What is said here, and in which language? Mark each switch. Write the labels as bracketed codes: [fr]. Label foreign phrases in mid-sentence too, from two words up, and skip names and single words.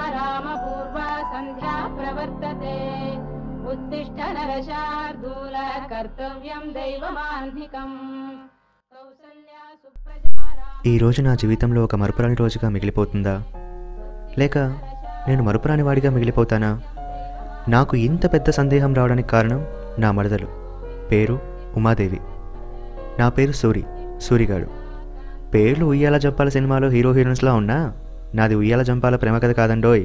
[sa] सामपूर्वा सन्ध्या प्रवर्तते उत्तिष्ठ नरशार्दूल कर्तव्यं दैवमान्धिकम् कौसल्या सुप्रजा [te] ఈ రోజు నా జీవితంలో ఒక మరుపురాని రోజుగా మిగిలిపోతుందా లేక నేను మరుపురాని వాడిగా మిగిలిపోతానా? నాకు ఇంత పెద్ద సందేహం రావడానికి కారణం నా మరదలు పేరు ఉమాదేవి. నా పేరు సూరిగాడు. పేర్లు ఉయ్యాల జంపాల సినిమాలో హీరో హీరోయిన్స్లా ఉన్నా నాది ఉయ్యాల జంపాల ప్రేమ కథ కాదండోయ్.